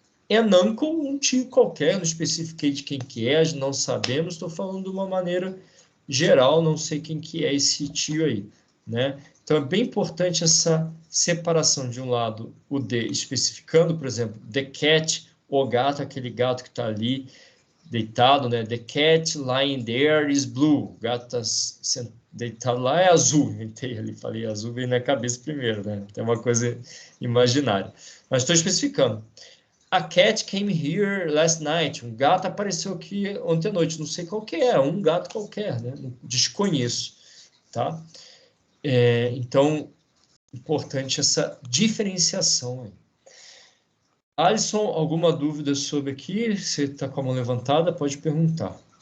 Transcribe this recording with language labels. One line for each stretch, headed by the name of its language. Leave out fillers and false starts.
English: An uncle,
Portuguese: um tio qualquer, não especifiquei de quem que é, não sabemos, estou falando de uma maneira geral, não sei quem que é esse tio aí, né? Então, é bem importante essa separação de um lado, o de, especificando, por exemplo, the cat, o gato, aquele gato que está ali, deitado, né?
English: The cat lying there is blue.
Portuguese: O gato está deitado lá é azul. Inventei ali, falei azul, veio na cabeça primeiro, né? Tem uma coisa imaginária. Mas estou especificando.
English: A cat came here last night.
Portuguese: Um gato apareceu aqui ontem à noite. Não sei qual que é, um gato qualquer, né? Desconheço, tá? Então, importante essa diferenciação aí. Alisson, alguma dúvida sobre aqui? Você está com a mão levantada, pode perguntar.